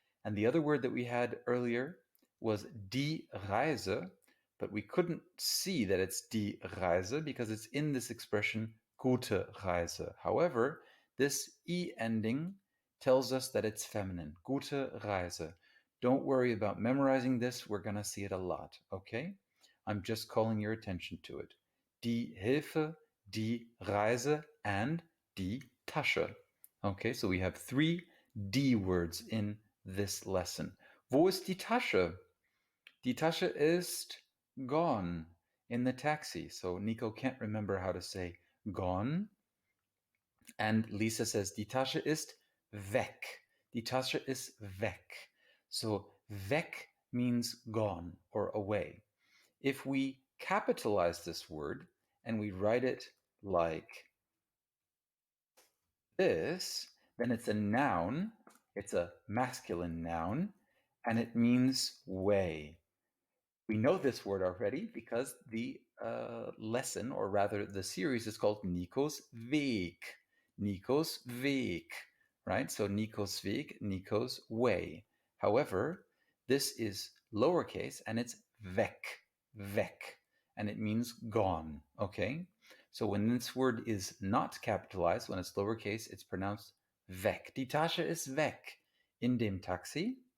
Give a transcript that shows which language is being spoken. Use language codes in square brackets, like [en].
[en] And the other word that we had earlier was die Reise, but we couldn't see that it's die Reise because it's in this expression gute Reise. However, this E ending tells us that it's feminine, gute Reise. Don't worry about memorizing this. We're going to see it a lot, okay? I'm just calling your attention to it. Die Hilfe, die Reise, and die Tasche. Okay, so we have 3 D words in this lesson. [de] Wo ist die Tasche? Die Tasche ist [en] gone in the taxi. So Nico can't remember how to say gone. And Lisa says, [de] die Tasche ist weg. Die Tasche ist weg. [en] So weg means gone or away. If we capitalize this word and we write it like this, then it's a noun. It's a masculine noun, and it means way. We know this word already because the lesson, or rather the series, is called Nicos Weg. Nicos Weg, right? So Nicos Weg, Nicos way. However, this is lowercase and it's weg, weg, and it means gone, okay? So when this word is not capitalized, when it's lowercase, it's pronounced weg. [de] Die Tasche ist weg in dem Taxi.